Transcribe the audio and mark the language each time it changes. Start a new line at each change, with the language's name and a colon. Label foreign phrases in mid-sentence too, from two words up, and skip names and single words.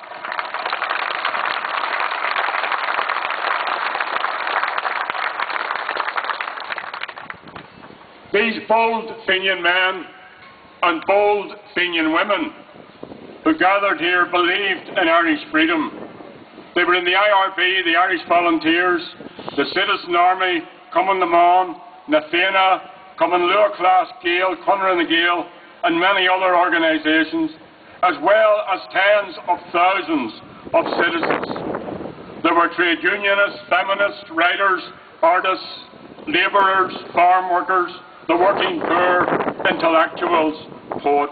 English: These bold Fenian men and bold Fenian women who gathered here believed in Irish freedom. They were in the IRB, the Irish Volunteers, the Citizen Army, Cumann na Mán, na Fianna, Cumann Luachlas Gael, Conradh na Gael, and many other organisations, as well as tens of thousands of citizens. There were trade unionists, feminists, writers, artists, labourers, farm workers, the working poor, intellectuals, poets.